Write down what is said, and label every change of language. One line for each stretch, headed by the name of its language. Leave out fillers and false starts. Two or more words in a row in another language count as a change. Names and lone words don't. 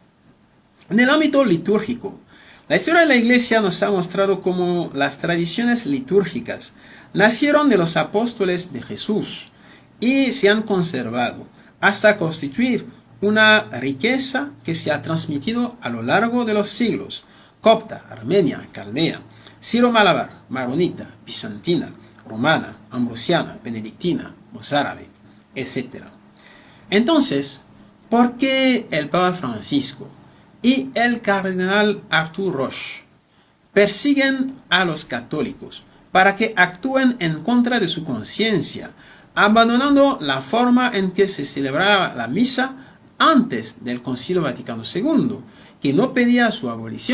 Spanish: En el ámbito litúrgico, la historia de la Iglesia nos ha mostrado cómo las tradiciones litúrgicas nacieron de los apóstoles de Jesús y se han conservado hasta constituir una riqueza que se ha transmitido a lo largo de los siglos: copta, armenia, caldea, siro-malabar, maronita, bizantina, romana, ambrosiana, benedictina, mozárabe, etc. Entonces, ¿por qué el Papa Francisco y el cardenal Arthur Roche persiguen a los católicos para que actúen en contra de su conciencia, abandonando la forma en que se celebraba la misa antes del Concilio Vaticano II, que no pedía su abolición?